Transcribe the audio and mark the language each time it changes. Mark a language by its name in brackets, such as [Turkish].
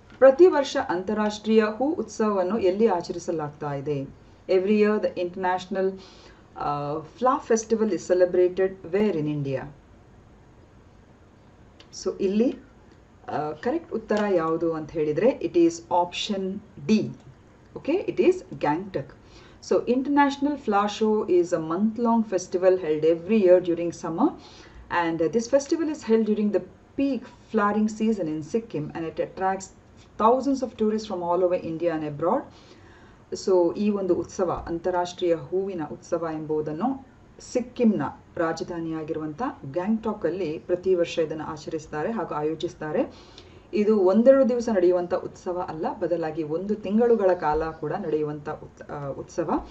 [Kannada] ಪ್ರತಿ ವರ್ಷ ಅಂತಾರಾಷ್ಟ್ರೀಯ ಹೂ ಉತ್ಸವವನ್ನು ಎಲ್ಲಿ ಆಚರಿಸಲಾಗ್ತಾ ಇದೆ? [English] Every year the international flower festival is celebrated where in India? [Kannada] So ಇಲ್ಲಿ ಕರೆಕ್ಟ್ ಉತ್ತರ ಯಾವುದು ಅಂತ ಹೇಳಿದರೆ [English] It is option D. Okay, it is Gangtok. So International Flower Show is a month-long festival held every year during summer, and this festival is held during the peak flowering season in Sikkim, and it attracts thousands of tourists from all over India and abroad. [Kannada] So ಈ ಒಂದು ಉತ್ಸವ ಅಂತಾರಾಷ್ಟ್ರೀಯ ಹೂವಿನ ಉತ್ಸವ ಎಂಬುದನ್ನು ಸಿಕ್ಕಿಂನ ರಾಜಧಾನಿಯಾಗಿರುವಂಥ ಗ್ಯಾಂಗ್ಟಾಕಲ್ಲಿ ಪ್ರತಿ ವರ್ಷ ಇದನ್ನು ಆಚರಿಸ್ತಾರೆ ಹಾಗೂ ಆಯೋಜಿಸ್ತಾರೆ. ಇದು ಒಂದೆರಡು ದಿವಸ ನಡೆಯುವಂಥ ಉತ್ಸವ ಅಲ್ಲ, ಬದಲಾಗಿ 1 ತಿಂಗಳುಗಳ ಕಾಲ ಕೂಡ ನಡೆಯುವಂಥ ಉತ್ಸವ.